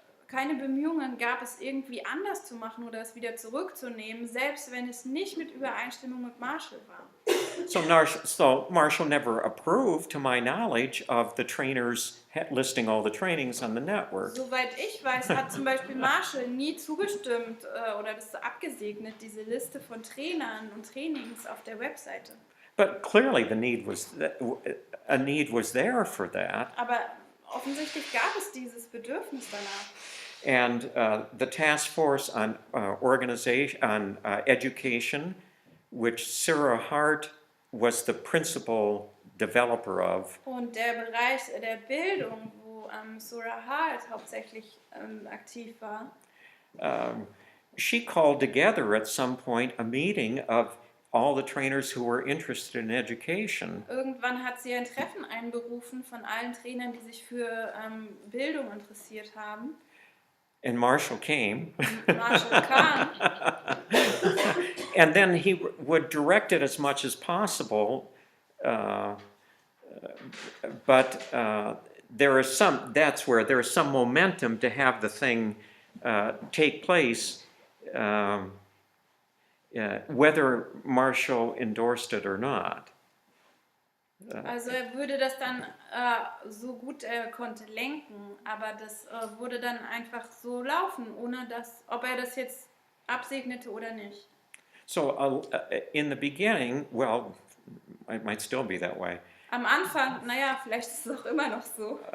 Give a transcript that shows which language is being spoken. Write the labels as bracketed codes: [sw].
[de] keine Bemühungen gab, es irgendwie anders zu machen oder es wieder zurückzunehmen, selbst wenn es nicht mit Übereinstimmung mit Marshall war. [en] So Marshall never approved, to my knowledge, of the trainers listing all the trainings on the network. [de] Soweit ich weiß, hat zum Beispiel Marshall nie zugestimmt oder das abgesegnet, diese Liste von Trainern und Trainings auf der Webseite. [en] But clearly a need was there for that. [de] Aber offensichtlich gab es dieses Bedürfnis danach. [en] And the task force on education, which Sarah Hart was the principal developer of, [de] Und der Bereich der Bildung, wo Sarah Hart hauptsächlich aktiv war, [en] she called together at some point a meeting of all the trainers who were interested in education. [de] irgendwann hat sie ein Treffen einberufen von allen Trainern, die sich für Bildung interessiert haben. [en] And Marshall came. [de] Marshall kam. [en] And then he would direct it as much as possible, but that's where there is some momentum to have the thing take place, whether Marshall endorsed it or not. [de] Also er würde das dann so gut er konnte lenken, aber das würde dann einfach so laufen, ohne dass, ob er das jetzt absegnete oder nicht. [en] So in the beginning, well, it might still be that way. [de] Am Anfang, naja, vielleicht ist es auch immer noch so.